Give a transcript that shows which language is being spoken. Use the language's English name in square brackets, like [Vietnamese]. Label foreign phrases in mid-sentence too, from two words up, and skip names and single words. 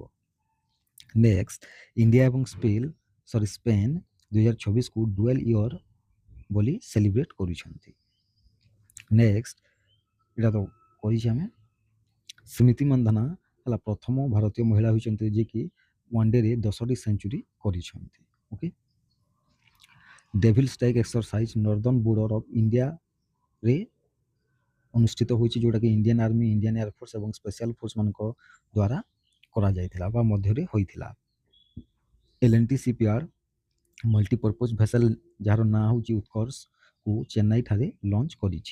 [Odia] ନେକ୍ସଟ ଇଣ୍ଡିଆ ଏବଂ ସ୍ପେନ୍ 2026କୁ [English] dual year [Odia] ବୋଲି ସେଲିବ୍ରେଟ୍ କରୁଛନ୍ତି। ନେକ୍ସଟ ଏଇଟା ତ କରିଛି ଆମେ ସ୍ମୃତି ମନ୍ଧାନା ହେଲା ପ୍ରଥମ ଭାରତୀୟ ମହିଳା ହୋଇଛନ୍ତି ଯିଏକି [English] one day [Odia] ରେ 10ଟି ସେଞ୍ଚୁରୀ କରିଛନ୍ତି। [English] Okay, Devil Strike exercise northern border of India [Odia] रे ଅନୁଷ୍ଠିତ ହୋଇଛି, ଯୋଉଟାକି ଇଣ୍ଡିଆନ୍ ଆର୍ମି, ଇଣ୍ଡିଆନ୍ ଏୟାରଫୋର୍ସ ଏବଂ [English] special force [Odia] ମାନଙ୍କ ଦ୍ୱାରା କରାଯାଇଥିଲା ବା ମଧ୍ୟରେ ହୋଇଥିଲା। ଏଲ୍&ଟି ସିପିଆର୍ଡ [English] multipurpose vessel [Odia] ଯାହାର ନାଁ ହେଉଛି ଉତ୍କର୍ଷକୁ ଚେନ୍ନାଇ ଠାରେ ଲଞ୍ଚ କରିଛି।